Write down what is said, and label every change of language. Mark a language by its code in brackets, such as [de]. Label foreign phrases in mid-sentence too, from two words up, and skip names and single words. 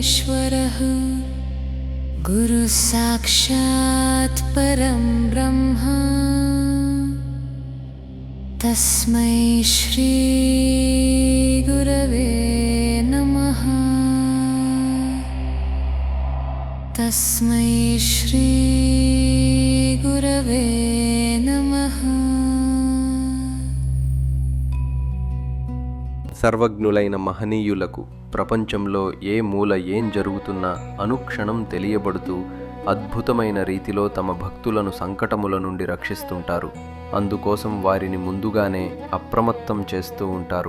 [sa] परमेश्वरः गुरुः साक्षात् परं ब्रह्म तस्मै श्री गुरवे नमः। तस्मै श्री गुरवे नमः। [te] సర్వజ్ఞులైన మహనీయులకు ప్రపంచంలో ఏ మూల ఏం జరుగుతున్నా అనుక్షణం తెలియబడుతూ అద్భుతమైన రీతిలో తమ భక్తులను సంకటముల నుండి రక్షిస్తుంటారు. అందుకోసం వారిని ముందుగానే అప్రమత్తం చేస్తూ ఉంటారు.